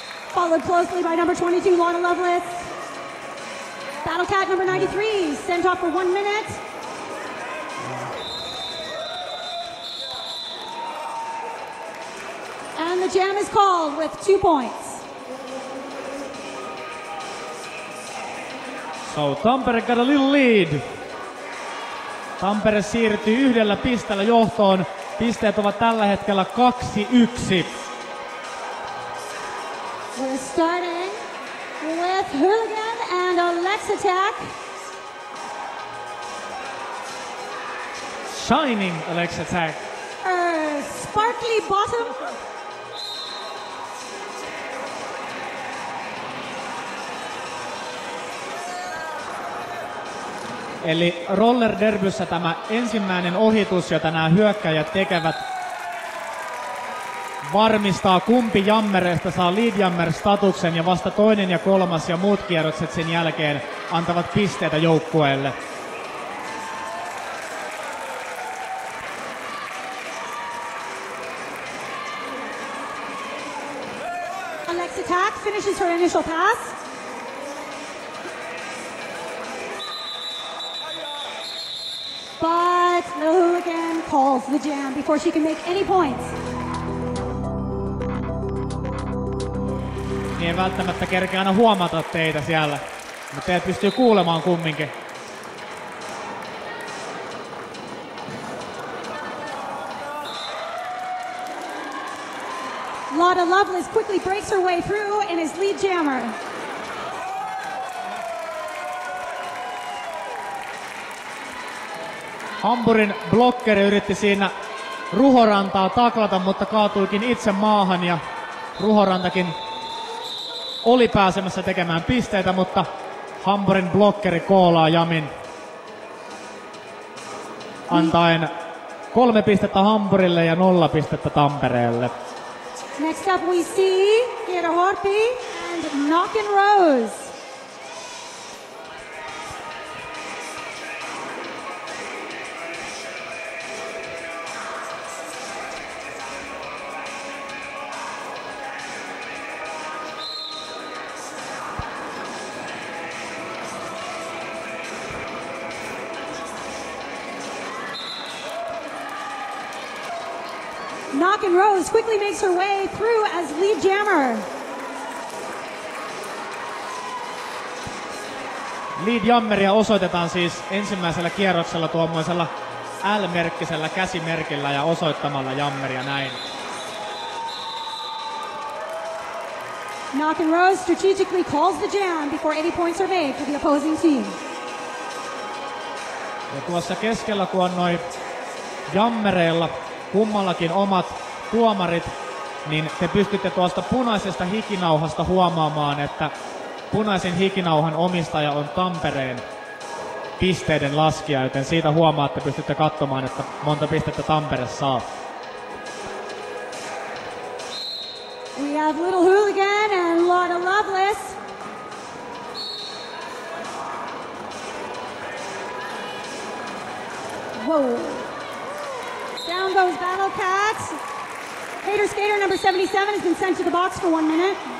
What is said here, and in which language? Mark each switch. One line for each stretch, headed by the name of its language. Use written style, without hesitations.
English: Followed closely by number 22, Lotta Loveless. Battle Cat number 93, sent off for 1 minute. And the jam is called with 2 points. So Tampere got a little lead.
Finnish: Tampere siirtyy 1 pisteellä johtoon. Pisteet ovat tällä hetkellä 2-1.
English: We're starting with Hooligan and Alexattack. Shining Alexattack. Sparkly Bottom.
Finnish: Eli roller derbyssä tämä ensimmäinen ohitus, jota nämä hyökkäjät tekevät, varmistaa kumpi jammereista saa lead jammer statuksen ja vasta toinen ja kolmas ja muut kierrokset sen jälkeen antavat pisteitä joukkueelle.
English: Alexattack finishes her initial pass. But the Hooligan calls the jam before she can make any points.
Finnish: Niin ei välttämättä kerkeä aina huomata teitä siellä, mutta teidät pystyy kuulemaan kumminkin.
English: Lotta Loveless quickly breaks her way through and is lead jammer.
Finnish: Hamburin blokkeri yritti siinä Ruhorantaa taklata, mutta kaatuikin itse maahan ja Ruhorantakin oli pääsemässä tekemään pisteitä, mutta Hamburin blokkeri koolaa jamin antaen 3 pistettä Hamburille ja 0 pistettä Tampereelle.
English: Next up we see Kira Hoppi and Knockin' Rose. Knockin' Rose quickly makes her way through as lead jammer.
Finnish: Lead jammeria osoitetaan siis ensimmäisellä kierroksella tuommoisella L-merkkisellä käsimerkillä ja osoittamalla jammeria näin.
English: Knockin' Rose strategically calls the jam before any points are made for the opposing team.
Finnish: Ja tuossa keskellä kun on noin jammereilla kummallakin omat tuomarit, niin te pystytte tuosta punaisesta hikinauhasta huomaamaan, että punaisen hikinauhan omistaja on Tampereen pisteiden laskija, joten siitä huomaatte, pystytte katsomaan, että monta pistettä Tampere saa.
English: We have Little Hooligan and Lotta Loveless. Whoa. Down goes Battle Cats. Hater skater number 77 has been sent to the box for 1 minute.